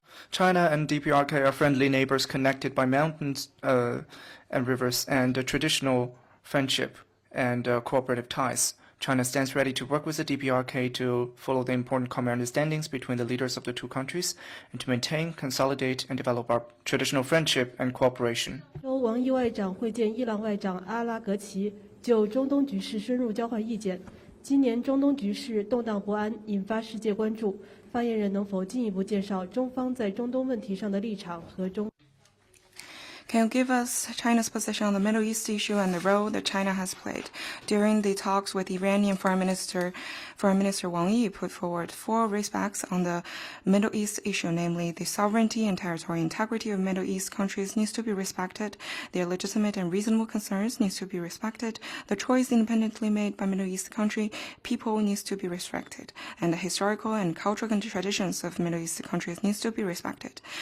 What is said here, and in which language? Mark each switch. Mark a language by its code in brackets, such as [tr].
[en] China and DPRK are friendly neighbors connected by mountains and rivers and traditional friendship and cooperative ties. China stands ready to work with the DPRK to follow the important common understandings between the leaders of the two countries and to maintain, consolidate, and develop our traditional friendship and cooperation. [zh] 由王毅外长会见伊朗外长阿拉格齐，就中东局势深入交换意见。今年中东局势动荡不安，引发世界关注。发言人能否进一步介绍中方在中东问题上的立场和中？ [en] Can you give us China's position on the Middle East issue and the role that China has played? During the talks with Iranian Foreign Minister Wang Yi put forward 4 respects on the Middle East issue, namely the sovereignty and territorial integrity of Middle East countries needs to be respected, their legitimate and reasonable concerns needs to be respected, the choice independently made by Middle East country people needs to be respected, and the historical and cultural traditions of Middle East countries needs to be respected.